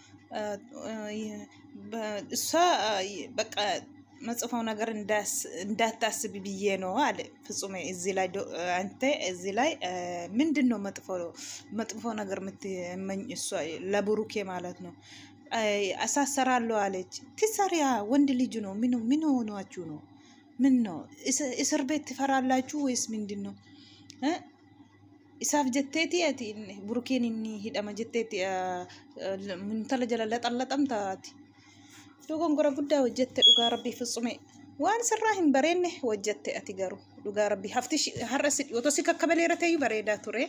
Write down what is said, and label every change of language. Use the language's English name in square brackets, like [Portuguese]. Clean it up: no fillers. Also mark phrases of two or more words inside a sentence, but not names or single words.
[Amharic] እሷ በቃ መጽፎ ነገር እንዳታስብ ብዬ ነው አለ ፍጹሜ። እዚህ ላይ አንተ እዚህ ላይ ምንድነው መጥፎ ነገር የምትመኝ እሷ ለብሩኬ ማለት ነው። አሳሰራለሁ አለች። ትሰሪያ ወንድ ልጅ ነው። ምን ሆናችሁ ነው? ምን ነው እስር ቤት ትፈራላችሁ ወይስ ምንድነው? [Oromo] isaaf jetteeti ati burukeen inni hidhama jetteeti muntala jala laxallaxamta ati dogongora guddaa hojjette dhugaa rabbii fitsume waan sirraa hin bareenne hojjette ati garuu dhugaa rabbii hafti har'a otoo si kakkabaleera ta'eyyuu bareedaa ture.